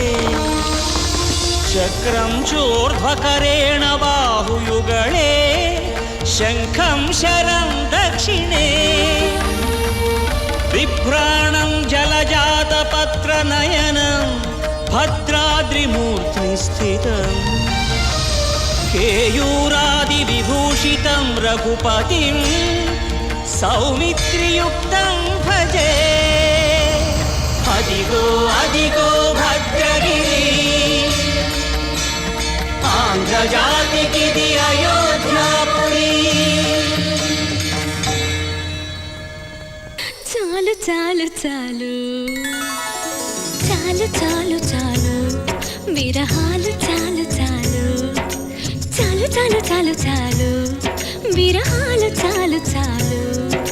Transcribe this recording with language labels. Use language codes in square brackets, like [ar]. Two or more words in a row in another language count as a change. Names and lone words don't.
[sa] चक्रं चोर्ध्वकरेण बाहुयुगले शंखं शरं दक्षिणे बिभ्राणं जलजातपत्रनयनं भद्राद्रिमूर्ति स्थितं केयूरादिविभूषितं रघुपतिं सौमित्रियुक्तं भजे. [te] అదిగో అదిగో భద్రగిరి ఆంధ్ర జాతికిది అయోధ్యాపురి. చాలు చాలు చాలు చాలు చాలు చాలు విరహాలు చాలు చాలు చాలు చాలు చాలు చాలు విరహాలు చాలు చాలు